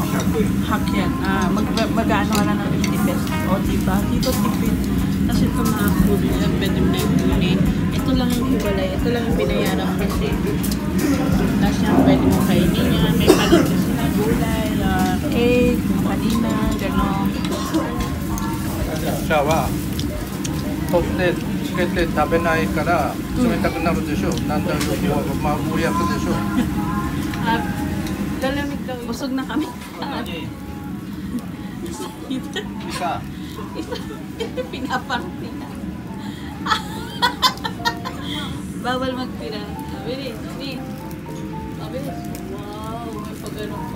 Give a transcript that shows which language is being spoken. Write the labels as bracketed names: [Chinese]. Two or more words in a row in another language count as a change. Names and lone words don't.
[Filipino] Hak yan. Mag-ano ka lang ng 50 pesos. O diba? Dito tipid. Kasi ito mga food nila. Pwede mo na ipunin. Ito lang yung hiwalay. Ito lang yung binayaran kasi. Tapos yan, pwede mo kainin yan. May palit kasi na gulay, cake, kanina, gano'n. [Japanese] じゃあ取ってつけて食べないから冷たくなるでしょ。なんだろう、まあ無理やったでしょ。 [Filipino] Lalamig daw. Busog na kami. Isa. Pinaparty na. Bawal magpira. Bilis, bilis. Bilis. Wow, may pagano'n pa.